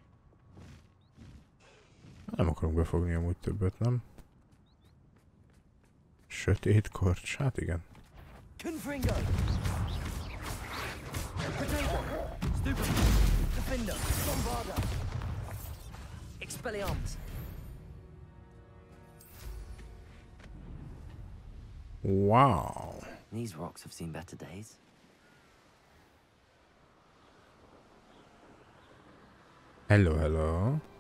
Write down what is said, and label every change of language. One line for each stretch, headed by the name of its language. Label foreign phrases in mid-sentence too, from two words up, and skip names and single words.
Hungarian: Nem akarunk befogni amúgy többet, nem? Sötét korcs, hát igen. Confringo. Protego. Stupid. Defender. Bombarda. Expelliarmus.
English: Wow. These rocks have seen better days. Hello, hello.